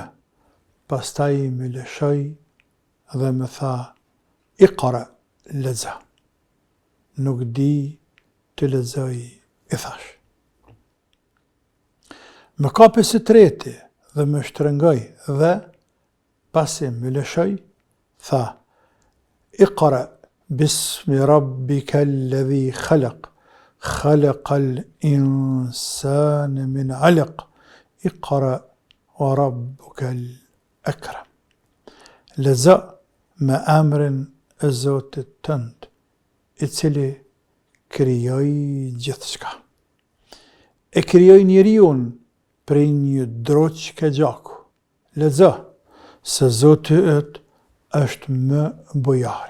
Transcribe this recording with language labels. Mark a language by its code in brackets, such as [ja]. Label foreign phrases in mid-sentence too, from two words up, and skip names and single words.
[sq] Pastaj më lëshoi dhe më tha: Iqra, leza. Nuk di të lezoj, i thash. Më kapi së treti dhe më shtrëngoi dhe pasi më lëshoi, tha: [ar] اقرأ باسم ربك الذي خلق خلق الإنسان من علق اقرأ وربك الأكرم. [sq] Lezo me emrin e Zotit tënd, i cili krijoi gjithçka. E krijoi njeriun prej një droçke gjaku. Lezo se Zoti yt është më bujari.